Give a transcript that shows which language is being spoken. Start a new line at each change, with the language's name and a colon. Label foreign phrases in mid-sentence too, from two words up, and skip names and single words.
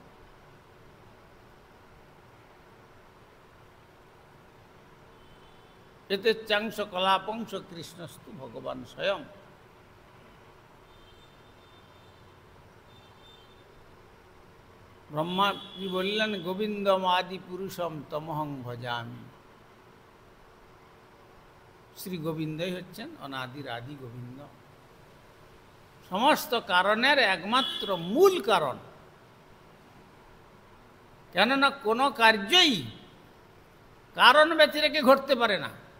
Sanskrit: এতে চাংশ কলাপংশ কৃষ্ণস্তু ভগবান স্বয়ং।
Bangla: ব্রহ্মাজি বললেন
Sanskrit: গোবিন্দম আদি পুরুষম তমহং ভজামি।
Bangla: শ্রী গোবিন্দই হচ্ছেন অনাদির আদি গোবিন্দ, সমস্ত কারণের একমাত্র মূল কারণ। কেননা কোনো কার্যই কারণ ব্যতিরেকে ঘটতে পারে না।